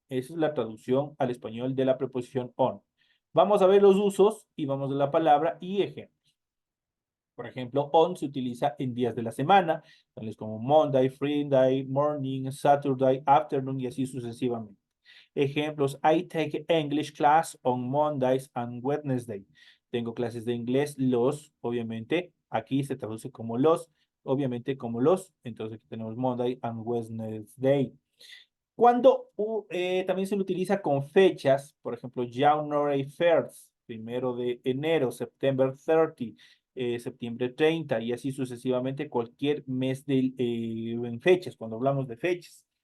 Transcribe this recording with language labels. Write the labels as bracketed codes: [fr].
[es] Esa es la traducción al español de la preposición on. Vamos a ver los usos y vamos a la palabra y ejemplos. Por ejemplo, on se utiliza en días de la semana, tales como Monday, Friday, morning, Saturday, afternoon y así sucesivamente. Ejemplos, [en] I take English class on Mondays and Wednesday. [es] Tengo clases de inglés los, obviamente, aquí se traduce como los, obviamente como los, entonces aquí tenemos [en] Monday and Wednesday. [es] Cuando también se lo utiliza con fechas, por ejemplo, January 1st, primero de enero, September 30, septiembre 30 y así sucesivamente cualquier mes en fechas, cuando hablamos de fechas.